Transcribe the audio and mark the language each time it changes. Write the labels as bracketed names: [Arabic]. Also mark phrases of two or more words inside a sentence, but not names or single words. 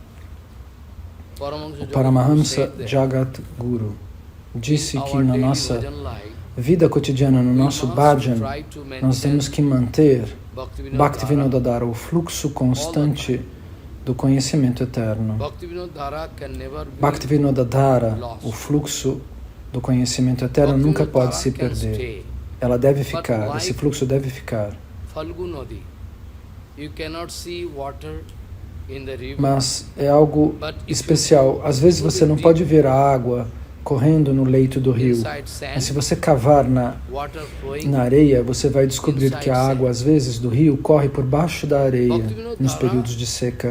[Portuguese] O Paramahamsa Jagadguru disse que na nossa vida cotidiana, no nosso bhajan, nós temos que manter Bhaktivinoda-dhara, o fluxo constante do conhecimento eterno. Bhaktivinoda-dhara, o fluxo do conhecimento eterno, nunca pode se perder. Ela deve ficar, esse fluxo deve ficar. Mas é algo especial. Às vezes você não pode ver a água correndo no leito do rio, mas se você cavar na areia, você vai descobrir que a água, às vezes, do rio corre por baixo da areia nos períodos de seca.